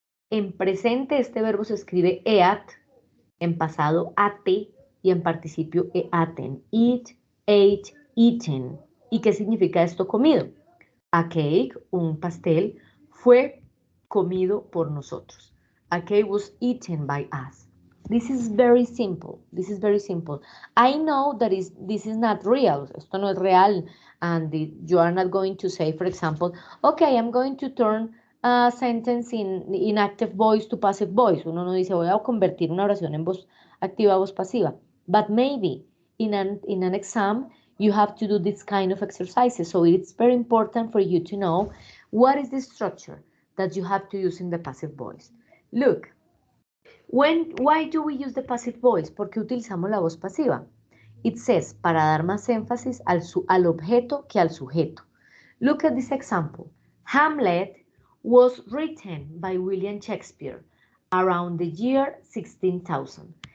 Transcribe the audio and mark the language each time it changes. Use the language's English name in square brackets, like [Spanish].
[Spanish] En presente este verbo se escribe eat, en pasado ate y en participio eaten. Eat, ate, eaten. ¿Y qué significa esto comido? [English] A cake, [Spanish] un pastel, fue comido por nosotros. [English] A cake was eaten by us. This is very simple. This is very simple. I know that this is not real. [Spanish] Esto no es real. [English] And you are not going to say, for example, okay, I'm going to turn a sentence in active voice to passive voice. [Spanish] Uno no dice, voy a convertir una oración en voz activa a voz pasiva. [English] But maybe in an exam, you have to do this kind of exercises. So it's very important for you to know what is the structure that you have to use in the passive voice. Look, why do we use the passive voice? [Spanish] ¿Por qué utilizamos la voz pasiva? [English] It says, [Spanish] para dar más énfasis al objeto que al sujeto. [English] Look at this example. Hamlet was written by William Shakespeare around the year 16,000.